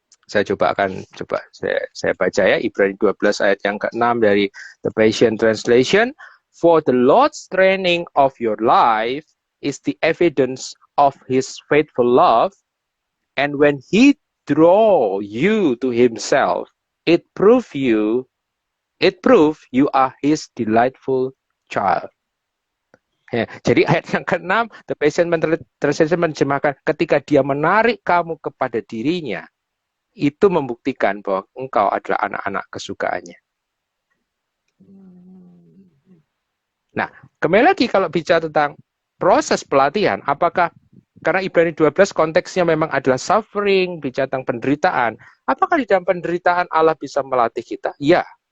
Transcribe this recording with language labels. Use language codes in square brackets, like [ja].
[id] Saya saya baca ya Ibrani 12 ayat yang ke-6 dari The Passion Translation. [en] For the Lord's training of your life is the evidence of his faithful love, and when he draw you to himself, it prove you are his delightful child. [id] Ya, jadi ayat yang ke-6, The Passion Translation menerjemahkan, ketika dia menarik kamu kepada dirinya, itu membuktikan bahwa engkau adalah anak-anak kesukaannya. Nah, kembali lagi kalau bicara tentang proses pelatihan, apakah karena Ibrani 12 konteksnya memang adalah suffering, bicara tentang penderitaan, apakah di dalam penderitaan Allah bisa melatih kita? Ya.